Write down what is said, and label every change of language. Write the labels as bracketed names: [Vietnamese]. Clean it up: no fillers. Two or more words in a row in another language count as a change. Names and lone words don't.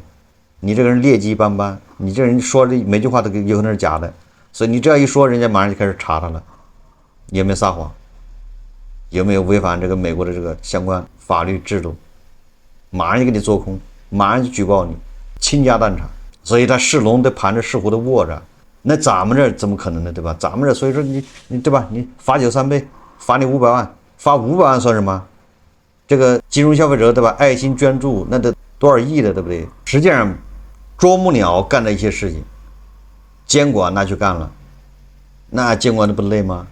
[Chinese] 你這個人劣跡斑斑，你這人說的每句話都有可能是假的，所以你這樣一說，人家馬上就開始查他了，有沒有撒謊，有沒有違反這個美國的這個相關法律制度，馬上就給你做空，馬上就舉報你，傾家蕩產。所以他是龍的盤着，是虎的臥着，那咱們這怎麼可能呢？對吧？咱們這所以說你对吧？你罰酒3杯，罰你500萬，罰500萬算什麼？這個金融消費者，對吧？愛心捐助那得多少億的，對不對？實際上啄木鳥幹的一些事情，監管那去幹了，那監管的不累嗎？